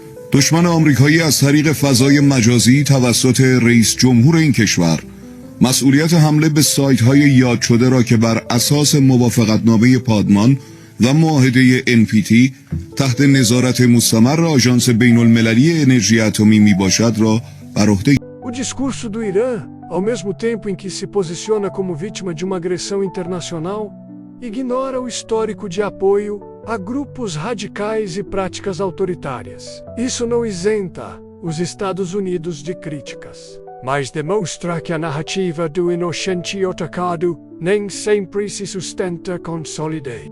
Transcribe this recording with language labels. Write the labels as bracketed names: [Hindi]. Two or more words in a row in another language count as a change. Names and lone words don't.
[Persian] دشمن آمریکایی از طریق فضای مجازی توسط رئیس جمهور این کشور مسئولیت حمله به سایت‌های یاد شده را که بر اساس موافقتنامه پادمان و معاهده NPT تحت نظارت مستمر آژانس بین المللی انرژی اتمی میباشد را بر عهده. [Portuguese] O discurso do Irã, ao mesmo tempo em que se posiciona como vítima de uma agressão internacional, ignora o histórico de apoio a grupos radicais e práticas autoritárias. Isso não isenta os Estados Unidos de críticas, mas demonstra que a narrativa do inocente atacado nem sempre se sustenta com solidez.